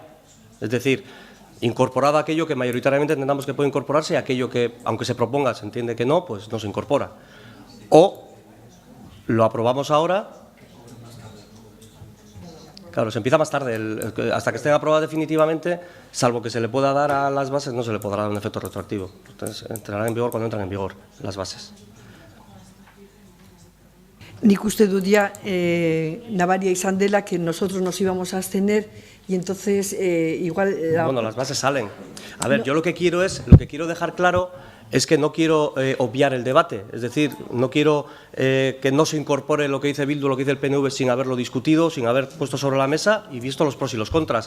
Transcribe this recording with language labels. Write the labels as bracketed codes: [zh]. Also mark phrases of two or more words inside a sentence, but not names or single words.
[es] Es decir, incorporado aquello que mayoritariamente entendamos que puede incorporarse y aquello que, aunque se proponga, se entiende que no, pues no se incorpora. O lo aprobamos ahora. Claro, se empieza más tarde, hasta que estén aprobadas definitivamente, salvo que se le pueda dar a las bases, no se le podrá dar un efecto retroactivo. Entonces, entrarán en vigor cuando entran en vigor las bases. [eu] Nik uste dut ja nabaria izan dela [es] que nosotros nos íbamos a abstener y entonces igual... Bueno, las bases salen. A ver, yo lo que quiero dejar claro es que no quiero obviar el debate, es decir, no quiero que no se incorpore lo que dice Bildu, lo que dice el PNV sin haberlo discutido, sin haber puesto sobre la mesa y visto los pros y los contras.